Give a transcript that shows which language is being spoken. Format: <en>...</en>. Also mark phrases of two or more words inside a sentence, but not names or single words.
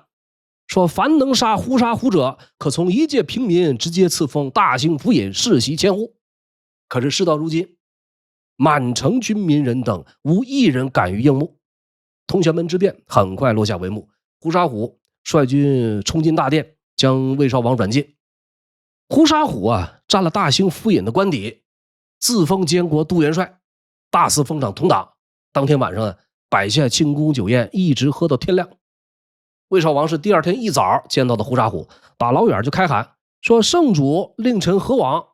<zh>說凡能殺呼沙虎者，可從一介平民直接賜封大興府尹世袭千戶。可是事到如今，滿城軍民人等無一人敢於应募，通玄門之變很快落下帷幕。呼沙虎率軍衝進大殿，將魏少王軟禁。呼沙虎啊占了大興府尹的官邸，自封监国都元帥，大肆封赏同黨。當天晚上摆下慶功酒宴，一直喝到天亮。魏少王是第二天一早見到的呼沙虎，打老遠就開喊說：“聖主令臣何往？</zh>